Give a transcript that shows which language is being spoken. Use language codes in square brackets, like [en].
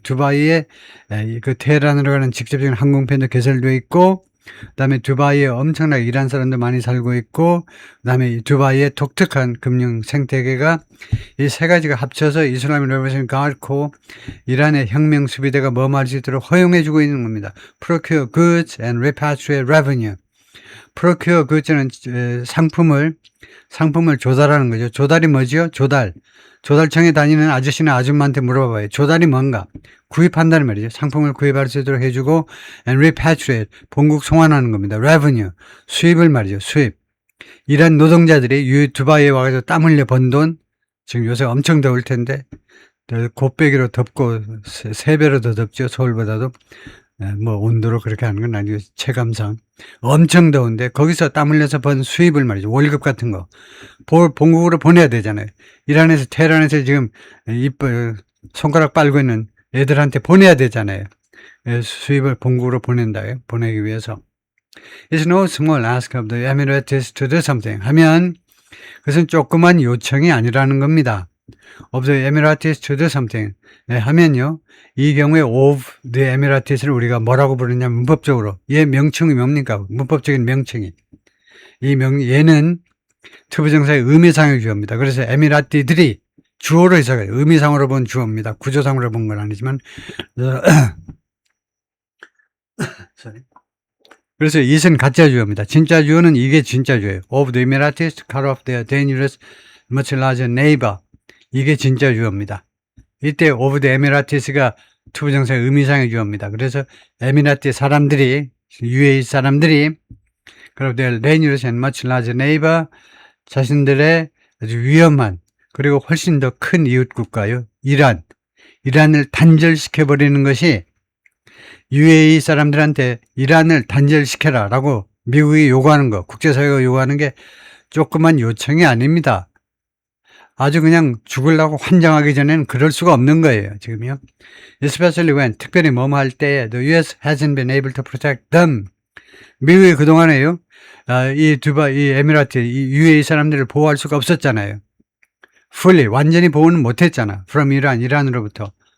[ko] 두바이에 그 테헤란으로 가는 직접적인 항공편도 개설되어 있고, 그다음에 두바이에 엄청나게 이란 사람도 많이 살고 있고, 그다음에 두바이의 독특한 금융 생태계가, 이 세 가지가 합쳐서 이슬라믹 레볼루션 가드 코어, 이란의 혁명 수비대가 머무할 수 있도록 허용해주고 있는 겁니다. [en] Procure goods and repatriate revenue. [ko] Procure goods는 상품을 조달하는 거죠. 조달이 뭐지요? 조달청에 다니는 아저씨나 아줌마한테 물어봐봐요. 조달이 뭔가? 구입한다는 말이죠. 상품을 구입할 수 있도록 해주고, [en] and repatriate, [ko] 본국 송환하는 겁니다. revenue, 수입을 말이죠. 수입. 이란 노동자들이 두바이에 와가지고 땀 흘려 번 돈, 지금 요새 엄청 더울 텐데, 곱빼기로 덥고, 3배로 더 덥죠. 서울보다도. 뭐 온도로 그렇게 하는 건 아니고 체감상 엄청 더운데 거기서 땀 흘려서 번 수입을 말이죠. 월급 같은 거 본국으로 보내야 되잖아요. 이란에서 테헤란에서 지금 손가락 빨고 있는 애들한테 보내야 되잖아요. 수입을 본국으로 보내기 위해서. [en] It's no small ask of the Emirates to do something [ko] 하면 그것은 조그만 요청이 아니라는 겁니다. [en] Of the Emirates to do something [ko] 하면요, 이 경우에 [en] of the Emirates [ko] 를 우리가 뭐라고 부르냐면 문법적으로 얘 명칭이 뭡니까? 문법적인 명칭이 얘는 투부정사의 의미상의 주어입니다. 그래서 에미라티들이 주어로 해석해요. 의미상으로 본 주어입니다. 구조상으로 본 건 아니지만 그래서 it은 가짜 주어입니다. 진짜 주어는 이게 진짜 주어예요. [en] Of the Emirates cut off their dangerous much larger neighbor. [ko] 이게 진짜 주어입니다. 이때 of the Emirates가 투부정사의 의미상의 주어입니다. 그래서 에미라티 사람들이, UAE 사람들이 그리고 [en] their dangerous and much larger neighbor, [ko] 자신들의 아주 위험한 그리고 훨씬 더 큰 이웃 국가요, 이란을 단절시켜버리는 것이 UAE 사람들한테 이란을 단절시켜라 라고 미국이 요구하는 거, 국제사회가 요구하는 게 조그만 요청이 아닙니다. 아주 그냥 죽으려고 환장하기 전에는 그럴 수가 없는 거예요, 지금요. [en] Especially when, [ko] 특별히 뭐뭐 할 때, [en] the US hasn't been able to protect them. [ko] 미국이 그동안에요, 이 에미라트, 이 UAE 사람들을 보호할 수가 없었잖아요. fully, 완전히 보호는 못했잖아. from 이란으로부터.